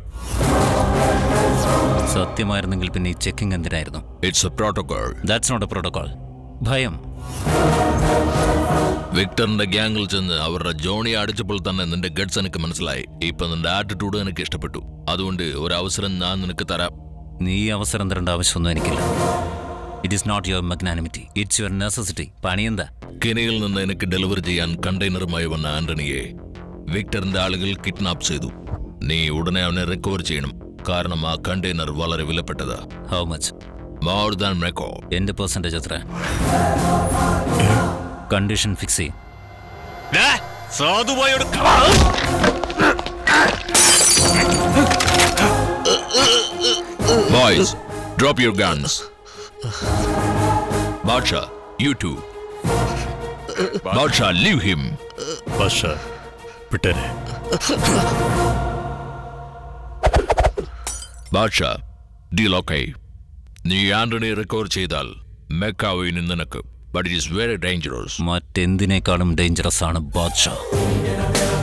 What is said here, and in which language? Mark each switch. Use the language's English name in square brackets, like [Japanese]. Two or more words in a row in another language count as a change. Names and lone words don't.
[Malayalam] സത്യമായിരുന്നെങ്കിൽ പിന്നെ ഈ ചെക്കിംഗ് എന്തിനായിരുന്നു? [English] It's a protocol. That's not a protocol. ഭയം. [Malayalam] വിക്ടറിന്റെ ഗ്യാങ്ങിൽ ചെന്ന് അവരുടെ ജോണി അടിച്ചപ്പോൾ തന്നെ നിന്റെ ഗട്ട്സ് എനിക്ക് മനസ്സിലായി. ഇപ്പൊ നിന്റെ ആറ്റിറ്റ്യൂഡ് എനിക്ക് ഇഷ്ടപ്പെട്ടു. അതുകൊണ്ട് ഒരു അവസരം ഞാൻ നിനക്ക് തരാം. നീ അവസരം തരേണ്ട ആവശ്യമൊന്നും എനിക്കില്ല. [English] It is not your magnanimity, it's your necessity. [Malayalam] പണിയെന്താ? കെനിയിൽ നിന്ന് എനിക്ക് ഡെലിവറി ചെയ്യാൻ കണ്ടെയ്നറുമായി വന്ന ആന്റണിയെ വിക്ടറിന്റെ ആളുകൾ കിഡ്നാപ്പ് ചെയ്തു. നീ ഉടനെ അവനെ റിക്കവർ ചെയ്യണം. കാരണം ആ കണ്ടെയ്നർ വളരെ വിലപ്പെട്ടതാ. [English] How much? More than Mecko. എന്റെ പെർസെന്റേജ് എത്ര? condition fix ചെയ്യും. Boys, drop your guns. Badsha, you too. Badsha, leave him. [Malayalam] ബാദ്ഷാ, വിട്ടേരെ. [English] Badsha, deal okay. [Malayalam] നീ ആന്റണി റിക്കവർ ചെയ്താൽ മെക്കാവിന് നിനക്ക് [English] but it is very dangerous. [Malayalam] മറ്റെന്തിനേക്കാളും ഡേഞ്ചറസ് ആണ് ബാദ്ഷാ.